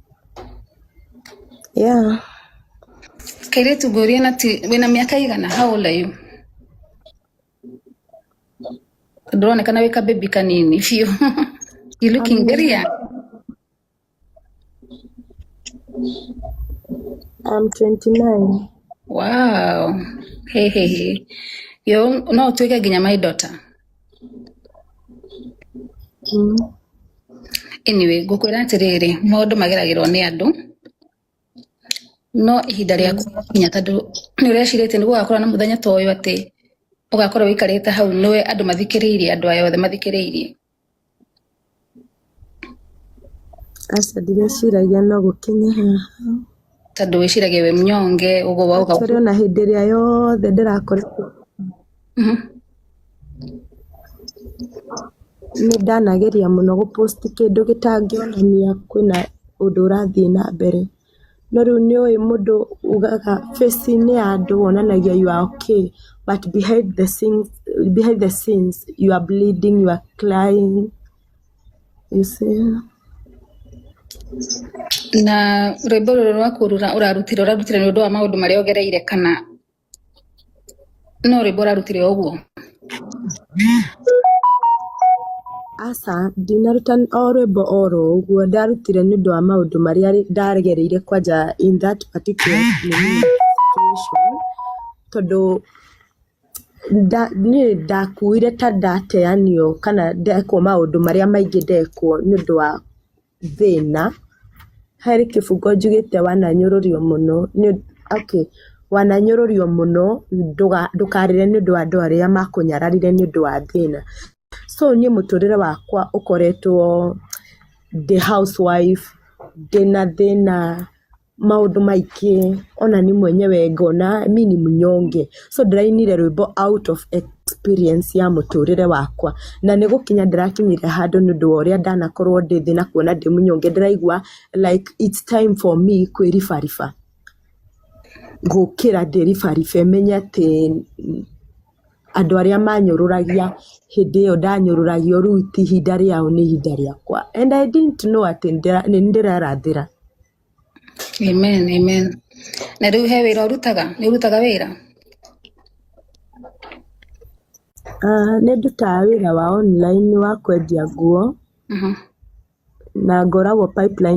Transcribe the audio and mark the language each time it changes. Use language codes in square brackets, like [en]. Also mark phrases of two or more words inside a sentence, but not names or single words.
[en] Yeah. [ki] Kairĩtu ngũria na ti wĩna mĩaka igana, [en] how old are you? [ki] Ndũronekana wĩ ka baby kanini biũ. [en] You looking very young. I'm 29. Wow. Hey. Yo, [ki] no tuweke nginya [en] my daughter. Anyway, [ki] ngũkwĩra atĩrĩrĩ, maũndũ mageragĩrwo nĩ andũ, no ihinda rĩaku kinya, tondũ nĩũrecirĩtie nĩgũgakorwo na mũthenya ta ũyũ atĩ ũgakorwo wĩikarĩte hau nĩwe andũ mathikĩrĩirie, andũ aya othe mathikĩrĩirie. Aca ndireciragia no gũkinye haha, tondũ wĩciragia wĩ mnyonge, ũguo wauga tondũ ona hĩndĩ ĩrĩa yothe ndĩrakoretwo nĩndanageria mũno gũpost kĩndũ gĩtangĩonania kwĩna ũndũ ũrathiĩ na mbere, no rĩu nĩũĩ mũndũ ugaga face-inĩ ya andũ wonanagia [en] you are okay, but behind the scenes you are bleeding, you are crying, you see. [ki] Na rwĩmbo rũrũ rwaku ũrarutire nĩ ũndũ wa maũndũ marĩa ũgereire, kana no rwĩmbo ũrarutire ũguo? Aca ndinaruta o rwĩmbo oro ũguo, ndarutire nĩ ũndũ wa maũndũ marĩa ndagereire kwanja [en] in that particular situation, [ki] tondũ niĩ ndakuire ta ndateanio kana ndekwo maũndũ marĩa maingĩ ndekwo nĩ ũndũ wa thĩna. Harĩ kĩbungo njugĩte wananyũrũrio mũno, okay, wananyũrũrio mũno, ndũkarĩre nĩ ũndũ wa andũ arĩa makũnyararire nĩ ũndũ wa thĩna. So niĩ mũtũrĩre wakwa ũkoretwo [en] the housewife, [ki] ndĩna thĩna, maũndũ maingĩ, ona ni mwenyewe ngona mi ni mnyonge, so ndĩrainire rwĩmbo [en] out of experience [ki] ya muturire wakwa na nĩ gũkinya ndĩrakinyire handũ nĩ ũndũ wa ũrĩa ndanakorwo ndĩ thĩ na kuona ndĩ mũnyonge ndĩraigua [en] like it's time for me [ki] kwĩribariba gũkĩra ndĩribaribe menye atĩ andũ arĩa manyũrũragia hĩndĩ ĩyo ndanyũrũragio rĩu ti ihinda rĩao nĩ ihinda rĩakwa [en] and I didn't know [ki] atĩ nĩ ndĩrarathĩra. Amen. Na rĩu he wĩra ũrutaga? Nĩ ũrutaga wĩra? Nĩ ndutaga wĩra wa online wa kwendia nguo na ngoragwo Pipeline.